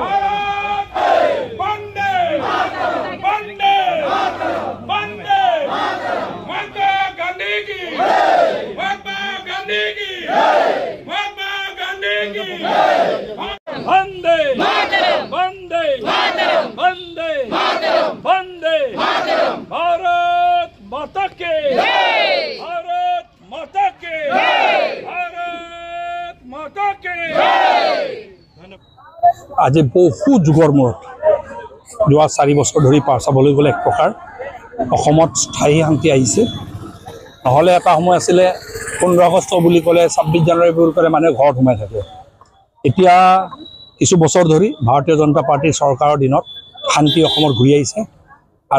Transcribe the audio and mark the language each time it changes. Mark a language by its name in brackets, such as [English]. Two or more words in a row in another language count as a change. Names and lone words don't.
[Hindi] वंदे वंदे वंदे महात्मा गांधी की महात्मा गांधी की महात्मा गांधी की वंदे वंदे वंदे वंदे भारत माता के भारत माता के भारत माता के [Assamese] আজি বহু যুগৰ মূৰত যোৱা 4 বছৰ ধৰি চাবলৈ গ'লে এক প্ৰকাৰ অসমত স্থায়ী শান্তি আহিছে নহলে এটা সময় আছিলে 15 আগষ্ট বুলি ক'লে 26 জানুৱাৰী বুলি ক'লে মানে ঘৰত সোমাই থাকে এতিয়া কিছু বছৰ ধৰি ভাৰতীয় জনতা পাৰ্টিৰ চৰকাৰৰ দিনত শান্তি অসমত ঘূৰি আহিছে আৰু